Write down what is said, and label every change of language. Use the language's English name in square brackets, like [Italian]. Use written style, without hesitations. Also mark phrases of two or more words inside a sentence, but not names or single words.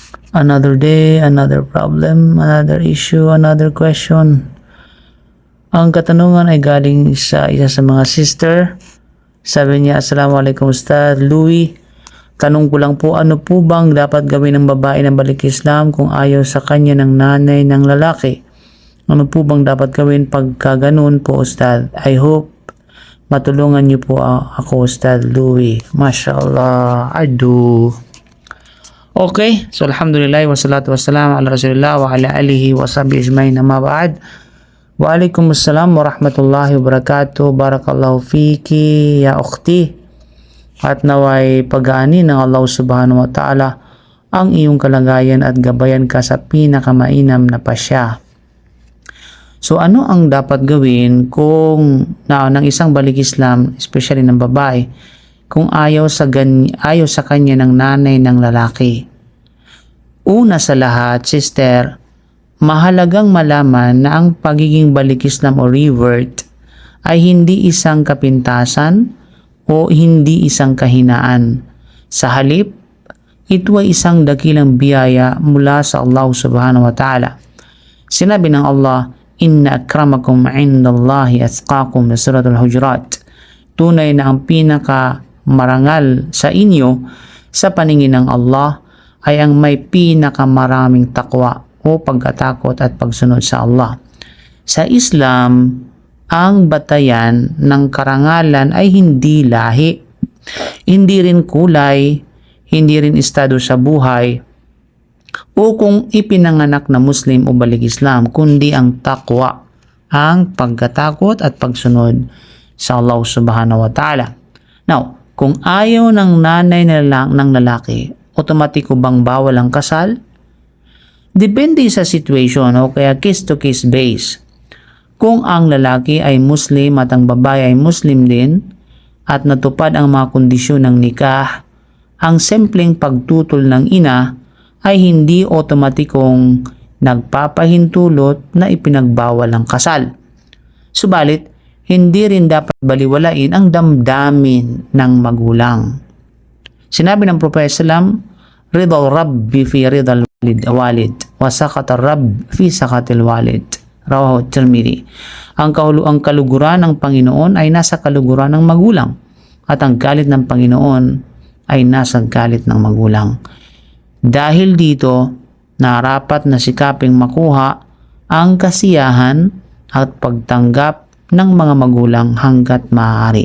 [English] Another day, another problem, another issue, another question. [Filipino] Ang katanungan ay galing sa isa sa mga sister. Sabi niya, Assalamualaikum Ustad Louie. Tanong ko lang po, ano po bang dapat gawin ng babae na balik Islam kung ayaw sa kanya ng nanay ng lalaki? Ano po bang dapat gawin pagka ganun po Ustad? [English] I hope [Filipino] matulungan niyo po ako Ustad Louie. [English] Mashallah, I do. Okay, so [Arabic] الحمد لله والصلاة والسلام على رسول الله وعلى آله وصحبه أجمعين أما بعد. وعليكم السلام ورحمة الله وبركاته. بارك الله فيكِ يا أختي. [Filipino] At naway pag-aani ng Allah [Arabic] سبحانه وتعالى [Filipino] ang iyong kalagayan at gabayan ka sa pinakamainam na pasya. So ano ang dapat gawin kung ng isang balik Islam, especially ng babae, kung ayaw sa kanya ng nanay ng lalaki? Una sa lahat, sister, mahalagang malaman na ang pagiging balik Islam o revert ay hindi isang kapintasan o hindi isang kahinaan. Sa halip, ito ay isang dakilang biyaya mula sa Allah [Arabic] سبحانه وتعالى. [Filipino] Sinabi ng Allah, [Arabic] إن أكرمكم عند الله أتقاكم [Filipino] na suratul Hujurat. Tunay na ang pinaka marangal sa inyo sa paningin ng Allah ay ang may pinakamaraming takwa o pagkatakot at pagsunod sa Allah. Sa Islam, ang batayan ng karangalan ay hindi lahi, hindi rin kulay, hindi rin estado sa buhay, o kung ipinanganak na Muslim o balik Islam, kundi ang takwa, ang pagkatakot at pagsunod sa Allah [Arabic] سبحانه وتعالى. [Filipino] Now, kung ayaw ng nanay ng lalaki, otomatiko bang bawal ang kasal? Depende sa situation o kaya [English] case to case base. [Filipino] Kung ang lalaki ay Muslim at ang babae ay Muslim din at natupad ang mga kondisyon ng nikah, ang simpleng pagtutol ng ina ay hindi otomatikong nagpapahintulot na ipinagbawal ang kasal. Subalit, hindi rin dapat baliwalain ang damdamin ng magulang. Sinabi ng Propeta Sallam, [Arabic] رضا الرب في رضا الوالد وسخط الرب في سخط الوالد. رواه الترمذي. [Filipino] Ang kaluguran ng Panginoon ay nasa kaluguran ng magulang at ang galit ng Panginoon ay nasa galit ng magulang. Dahil dito, narapat na sikaping makuha ang kasiyahan at pagtanggap ng mga magulang hanggat maaari.